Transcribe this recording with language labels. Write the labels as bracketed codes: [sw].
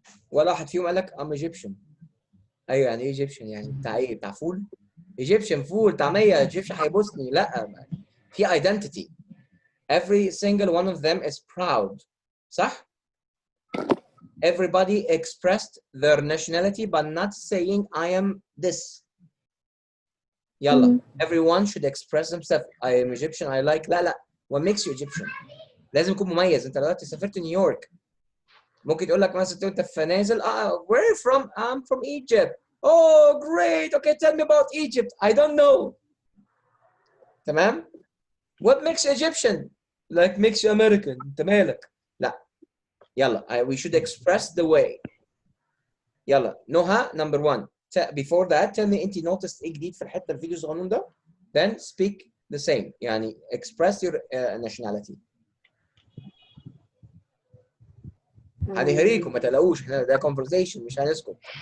[ar] ولا واحد فيهم قال لك [en] I'm Egyptian. [ar] ايوه يعني ايه Egyptian؟ يعني بتاع ايه؟ بتاع فول؟ Egyptian فول طعمية Egyptian هيبوسني. لا، في identity. [en] Every single one of them is proud. صح؟ everybody expressed their nationality but not saying I am this. يلا everyone should express themselves. I am Egyptian, I like. [ar] لا [en] what makes you Egyptian؟ [ar] لازم يكون مميز. انت دلوقتي سافرت نيويورك، ممكن تقول لك مثلا انت في نازل [en] where are you from? I'm from Egypt. Oh great, okay, tell me about Egypt. I don't know. تمام؟ What makes you Egyptian? Like makes you American. [ar] انت مالك؟ لا يلا [en] we should express the way. [ar] يلا نهى [en] number one. Before that tell me [ar] انت noticed ايه جديد في الحته الفيديو الصغنون ده. [en] Then speak the same. يعني express your nationality. [ar] هنهريكم ما تقلقوش، احنا ده conversation مش هنسكت.